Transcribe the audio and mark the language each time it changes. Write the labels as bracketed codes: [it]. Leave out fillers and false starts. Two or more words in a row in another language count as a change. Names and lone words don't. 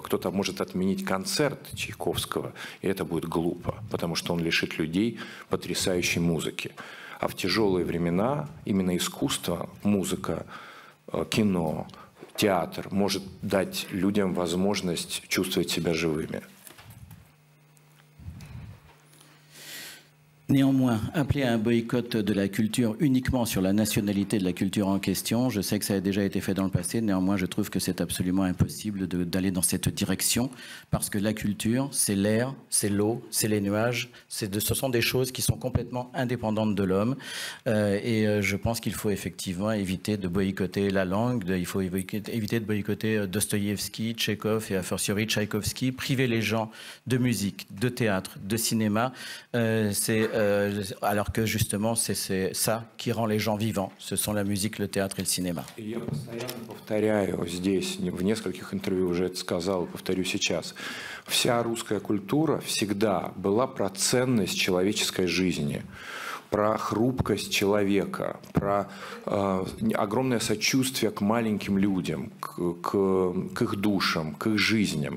[ru] Кто-то может отменить концерт Чайковского, и это будет глупо, потому что он лишит людей потрясающей музыки. А в тяжелые времена именно искусство, музыка, кино, театр может дать людям возможность чувствовать себя живыми. [fr] Néanmoins, appeler à un boycott de la culture uniquement sur la nationalité de la culture en question, je sais que ça a déjà été fait dans le passé, néanmoins je trouve que c'est absolument impossible d'aller dans cette direction, parce que la culture, c'est l'air, c'est l'eau, c'est les nuages, ce sont des choses qui sont complètement indépendantes de l'homme, et je pense qu'il faut effectivement éviter de boycotter la langue, il faut éviter de boycotter Dostoïevski, Tchekhov et a fortiori Tchaïkovski, priver les gens de musique, de théâtre, de cinéma, alors que justement c'est ça qui rend les gens vivants, ce sont la musique, le théâtre et le cinéma. [ru] Я постоянно повторяю здесь, в нескольких интервью уже это сказал, повторю сейчас. Вся русская культура всегда была про ценность человеческой жизни, про хрупкость человека, про огромное сочувствие к маленьким людям, к их душам, к их жизням.